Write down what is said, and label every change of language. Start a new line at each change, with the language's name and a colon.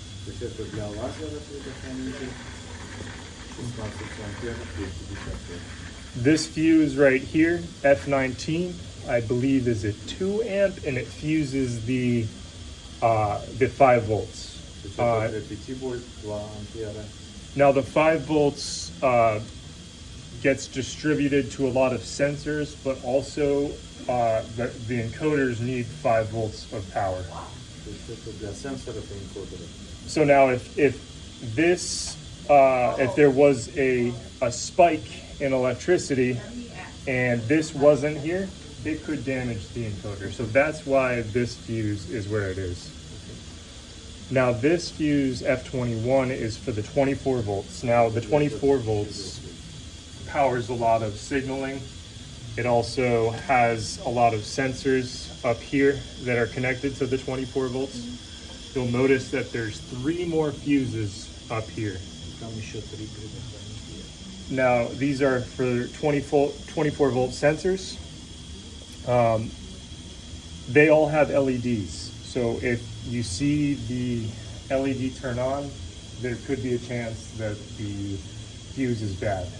Russian: То есть это для лазера предохранитель 16 ампер 250 ампер.
English: This fuse right here, F19, I believe is a 2 amp, and it fuses the 5 volts.
Russian: То есть это для 5 вольт 2 ампера.
English: Now the 5 volts gets distributed to a lot of sensors, but also the encoders need 5 volts of power.
Russian: То есть это для сенсоров и энкодеров.
English: So now if this if there was a spike in electricity and this wasn't here, it could damage the encoder. So that's why this fuse is where it is. Now this fuse F21 is for the 24 volts. Now the 24 volts powers a lot of signaling. It also has a lot of sensors up here that are connected to the 24 volts. You'll notice that there's 3 more fuses up here.
Russian: Там еще 3 предохранителя.
English: Now these are for 24 volt sensors. They all have LEDs. So if you see the LED turn on, there could be a chance that the fuse is bad.